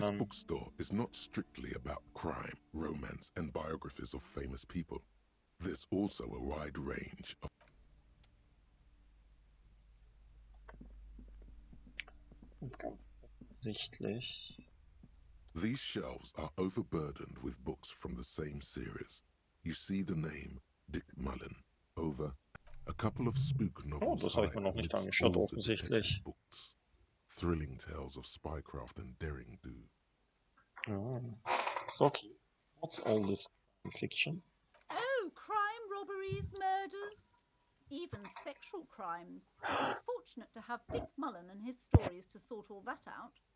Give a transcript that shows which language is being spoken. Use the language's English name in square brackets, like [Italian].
[English] This bookstore is not strictly about crime, romance, and biographies of famous people. There's also a wide range of... [German] Und ganz offensichtlich... [English] These shelves are overburdened with books from the same series. You see the name Dick Mullen over a couple of spook novels. [German] Oh, das habe ich mir noch nicht angeschaut, offensichtlich. [English] Books. Thrilling tales of spycraft and daring do. So, okay. What's all this fiction? Oh, crime, robberies, murders, even sexual crimes. We're fortunate to have Dick Mullen and his stories to sort all that out.